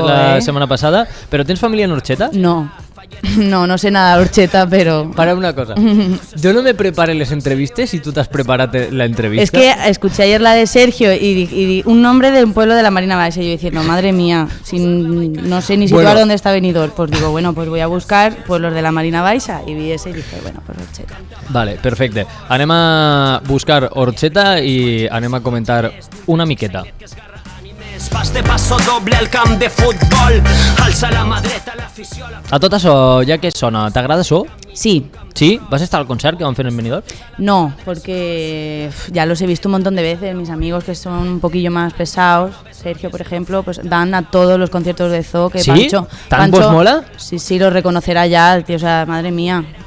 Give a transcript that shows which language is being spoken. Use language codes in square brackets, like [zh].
[ca] Chapo, la setmana passada, però tens família en Orxeta? No. [es] No sé nada de Orcheta, pero... Para una cosa, yo no me preparé las entrevistas y tú te has preparado la entrevista. Es que escuché ayer la de Sergio y di un nombre de un pueblo de la Marina Baixa y yo diciendo, madre mía, no sé ni situar Bueno. dónde está Benidorm. Pues digo, bueno, pues voy a buscar pueblos de la Marina Baixa y vi ese y dije, bueno, pues Orcheta. [ca] Vale, perfecte. Anem a buscar Orxeta i anem a comentar una miqueta. Pas de paso doble al camp de futbol, alça la mà dreta l'afició... A tot això, ja que sona, t'agrada això? Sí. Sí? Vas estar al concert que van fer en Benidorm? [es] No, porque ya los he visto un montón de veces. Mis amigos que son un poquillo más pesados, Sergio, por ejemplo, pues dan a todos los conciertos de Zoo. Que ¿Sí? Pancho, ¿Tan vos mola? Sí, lo reconocerá ya, tío, o sea, madre mía.